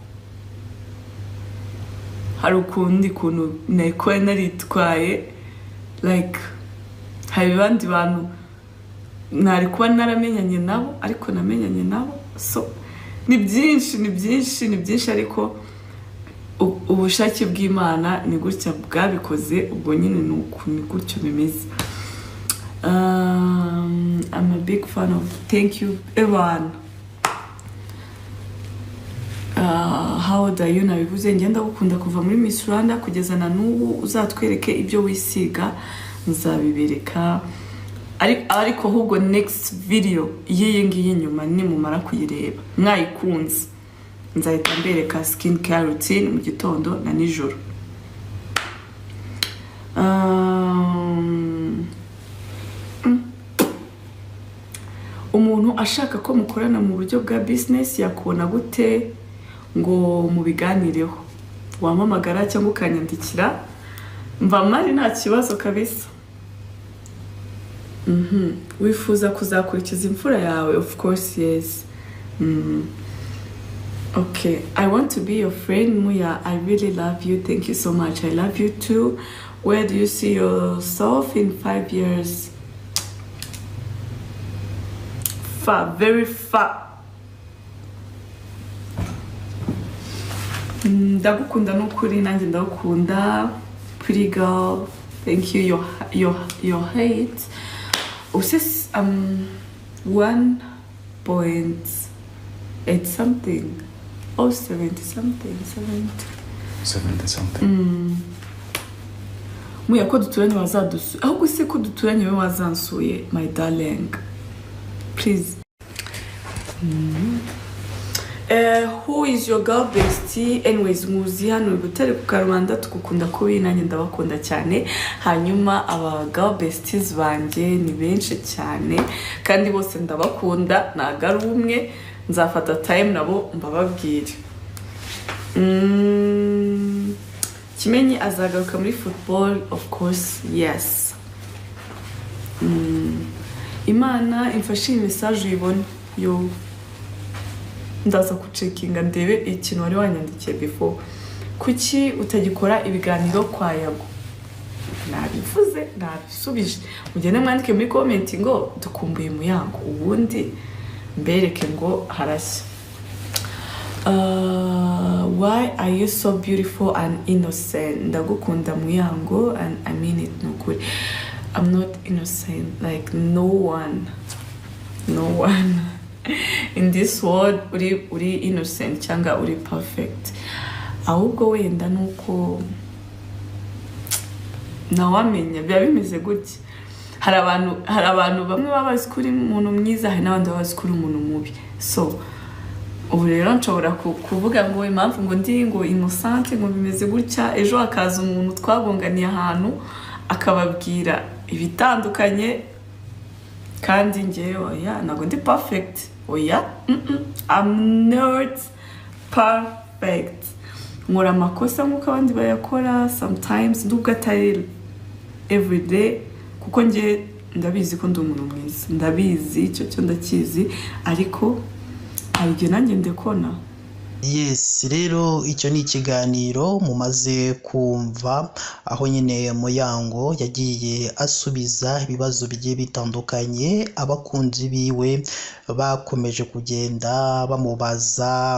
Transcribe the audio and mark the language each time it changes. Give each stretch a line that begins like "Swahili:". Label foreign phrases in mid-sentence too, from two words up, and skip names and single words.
Kinyarwanda: hari ukundi kuntu nako naritwaye like hari bandi bantu nari kuba naramenyanye nabo ariko namenyanye nabo so ni byinshi ariko ubushake bw'Imana ni gutya bwabikoze ubwo nyine ni gutyo bimeze
English: I'm a big fan of thank you everyone how old are you
Kinyarwanda: nabivuze ngenda gukunda kuva muri Miss Rwanda kugeza na n'ubu uzatwereke ibyo wisiga nzabibereka ariko ahubwo
English: next video
Kinyarwanda: iyiye ngiye nyuma nimumara kuyireba mwayikunze nzahita mbereka
English: skin care routine
Kinyarwanda: mu gitondo na nijoro umuntu ashaka ko mukorana mu buryo bwa business yakubona gute ngo mubiganireho wamamagara cyangwa ukanyandikira mva mari nta kibazo kabisa wifuza kuzakurikiza imfura yawe
English: of course yes okay I want to be your friend Muya I really love you thank you so much I love you too where do you see yourself in 5 years far very far
Kinyarwanda: ndagukunda n'ukuri nanjye ndagukunda
English: pretty girl thank you your hate uses 70.8 something. Oh, 70 something. 70 something.
Kinyarwanda: Muya ko duturanye wazadusuye. Ahubwo se ko duturanye we wazansuye,
English: my darling. Please. Who is your girl bestie? Anyways,
Kinyarwanda: muzi hano Butare ku Karubanda tukukunda kubi nanjye ndabakunda cyane. Hanyuma aba
English: girl besties
Kinyarwanda: banje ni benshi cyane kandi bose ndabakunda naga umwe nzafata time nabo mbababwire. Kimenyi azagaruka muri football,
English: of course, yes.
Kinyarwanda: Imana imfashe message uyibone yo ndaza kucekinga ndebe ikintu wari wanyandikiye before. Kuki utagikora ibiganiro kwa Yago? Nabivuze, nabisubije. Mugende mwandike muri comment ngo dukumbuye Muyango, ubundi mbereke ngo harashya.
English: Why are you so beautiful and innocent?
Kinyarwanda: Ndagukunda Muyango,
English: and I mean it no good. I'm not innocent, like no one in this world
Kinyarwanda: uri innocent cyangwa uri perfect. Ahubwo wenda nuko nawamenya bya bimeze gutya. Hari abantu bamwe babazi kuri umuntu mwiza, hari n'abandi babazi kuri umuntu mubi. So ubu rero nshobora kuvuga ngo impamvu ngo ndi ngo innocent ngo bimeze gutya, ejo akaza umuntu twagonganiye ahantu akababwira ibitandukanye kandi ngewe oya ntabwo ndi perfect. Oya, I'm not perfect. Nkora amakosa nk'uko abandi bayakora sometimes, nubwo atari
English: every day,
Kinyarwanda: kuko nge ndabizi ko ndi umuntu mwiza, ndabizi icyo cyo ndakizi, ariko hari igihe nanjye ndekona. Yes, rero icyo ni ikiganiro mumaze kumva aho nyine Muyango yagiye asubiza ibibazo bigiye bitandukanye abakunzi biwe bakomeje kugenda bamubaza.